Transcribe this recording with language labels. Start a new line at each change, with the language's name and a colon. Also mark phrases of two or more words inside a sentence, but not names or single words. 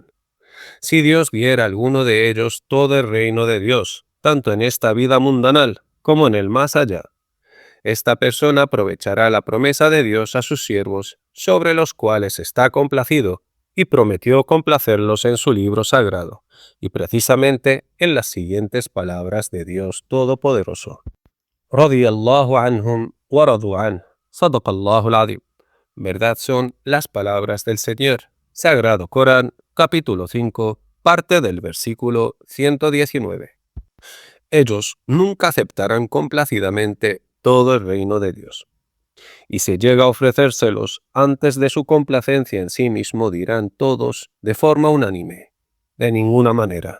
Spanish: Si Dios diera a alguno de ellos todo el reino de Dios, tanto en esta vida mundanal como en el más allá, esta persona aprovechará la promesa de Dios a sus siervos, sobre los cuales está complacido, y prometió complacerlos en su libro sagrado, y precisamente en las siguientes palabras de Dios Todopoderoso.
Arabic: رضي الله عنهم ورضوا عنه. صدق الله العظيم.
Spanish: Verdad son las palabras del Señor. Sagrado Corán, capítulo 5, parte del versículo 119. Ellos nunca aceptarán complacidamente todo el reino de Dios. Y si llega a ofrecérselos antes de su complacencia en sí mismo, dirán todos de forma unánime: de ninguna manera.